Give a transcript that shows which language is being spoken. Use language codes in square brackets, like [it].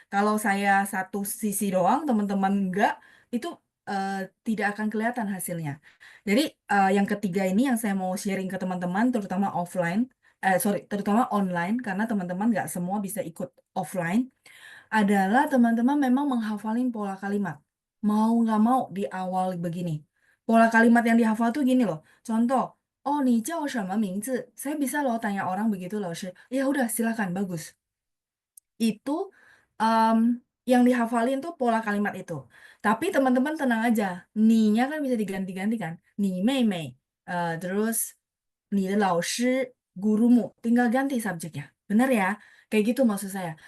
[id] Kalau saya satu sisi doang, teman-teman enggak, itu eh, tidak akan kelihatan hasilnya. Jadi yang ketiga ini yang saya mau sharing ke teman-teman, terutama offline, terutama online, karena teman-teman nggak semua bisa ikut offline adalah teman-teman memang menghafalin pola kalimat. Mau nggak mau di awal begini. Pola kalimat yang dihafal tuh gini loh. [zh] Contoh, oh, 你叫什么名字? [id] Saya bisa loh tanya orang begitu loh. Ya udah, silakan, bagus. Itu em, yang dihafalin tuh pola kalimat itu. Tapi teman-teman tenang aja. Ni-nya kan bisa diganti-ganti kan. Ni mei mei. Terus [zh] 你的老师 [id] gurumu, tinggal ganti subjeknya. Benar ya? Kayak gitu maksud saya.